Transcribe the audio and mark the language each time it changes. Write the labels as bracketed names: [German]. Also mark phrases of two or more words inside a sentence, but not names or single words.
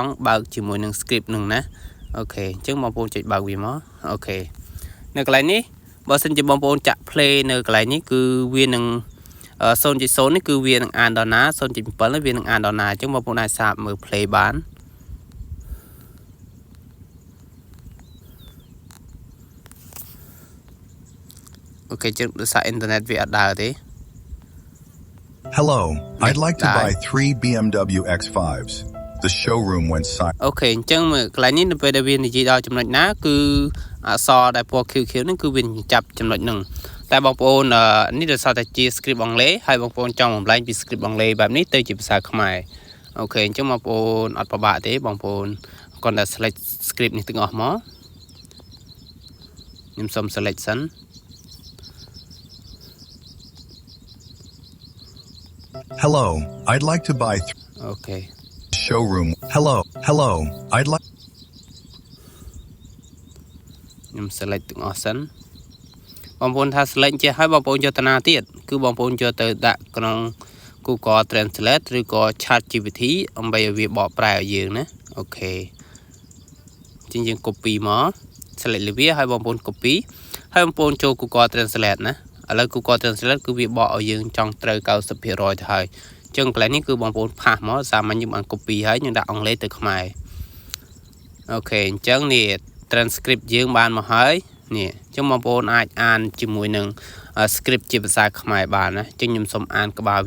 [Khmer] ង់បើកជាមួយនឹង script នឹងណាអូខេអញ្ចឹងបងប្អូនចុចបើកវាមកអូខេនៅកន្លែងនេះបើសិនជាបងប្អូនចាក់ play នៅកន្លែងនេះគឺវានឹង 0.0 នេះគឺវានឹងអានដល់ណា 0.7 នេះវានឹងអានដល់ណាអញ្ចឹងបងប្អូនអាចសាកមើល play បានអូខេជិះដោយសារ internet វាអត់ដើរទេ [English] Hello, I'd like to buy 3 BMW X5s. The showroom went silent. [Khmer] អូខេអញ្ចឹងមើលកន្លែងនេះនៅពេលដែលវានិយាយដល់ចំណុចណាគឺអក្សរដែលពណ៌ខៀវៗនេះគឺវាចាប់ចំណុចហ្នឹងតែបងប្អូននេះដោយសារតែជា script អង់គ្លេសហើយបងប្អូនចង់បំលែងពី script អង់គ្លេសបែបនេះទៅជាភាសាខ្មែរអូខេអញ្ចឹងបងប្អូនអត់ពិបាកទេបងប្អូនគ្រាន់តែ [English] select script [Khmer] នេះទាំងអស់មកខ្ញុំសុំ select សិន [English] Hello, I'd like to buy [Khmer] អូខេ showroom. Hello, I'd like ខ្ញុំ select ទាំងអស់សិនបងប្អូនថា select ចេះហើយបងប្អូនយកតាណាទៀតគឺបងប្អូនយកទៅដាក់ក្នុង Google Translate ឬក៏ ChatGPT ដើម្បីឲ្យវាបកប្រែឲ្យយើងណាអូខេអញ្ចឹងយើង copy មក select លើវាហើយបងប្អូន copy ហើយបងប្អូនចូល Google Translate ណាឥឡូវ Google Translate គឺវាបកឲ្យយើងចង់ត្រូវ 90% ទៅហើយអញ្ចឹងកន្លែងនេះគឺបងប្អូនផាសមកសាមញ្ញយើងបាន copy ហើយយើងដាក់អង់គ្លេសទៅខ្មែរអូខេអញ្ចឹងនេះ transcript យើងបានមកហើយនេះអញ្ចឹងបងប្អូនអាចអានជាមួយនឹង script ជាភាសាខ្មែរបានណាអញ្ចឹងខ្ញុំសូមអានក្បាលវា